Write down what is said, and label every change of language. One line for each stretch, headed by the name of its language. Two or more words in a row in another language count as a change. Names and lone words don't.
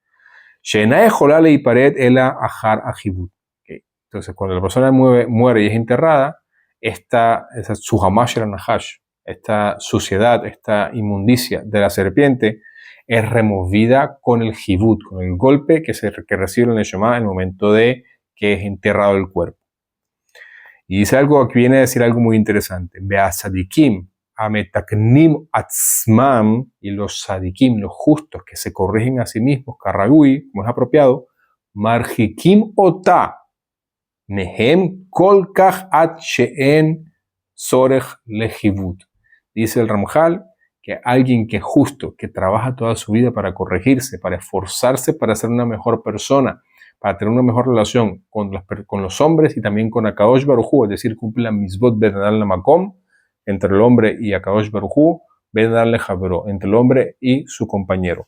Spanish: Entonces, cuando la persona muere y es enterrada, esta suciedad, esta inmundicia de la serpiente es removida con el jibut, con el golpe que recibe el neshama en el momento de que es enterrado el cuerpo. Y dice algo, aquí viene a decir algo muy interesante.
Hebrew: ובצדיקים המתקנים עצמם,
Spanish: y los sadikim, los justos que se corrigen a sí mismos, karragui, como es apropiado,
Hebrew: מרחיקים אותה מהם כל כך עד שאין צורך לחיבוט.
Spanish: Dice el Ramjal que alguien que es justo, que trabaja toda su vida para corregirse, para esforzarse para ser una mejor persona, para tener una mejor relación con los hombres y también con Akadosh Baruj Hu, es decir, cumple la
Hebrew: מצוות בין אדם למקום,
Spanish: entre el hombre y Akadosh Baruj Hu,
Hebrew: בין אדם לחברו,
Spanish: entre el hombre y su compañero.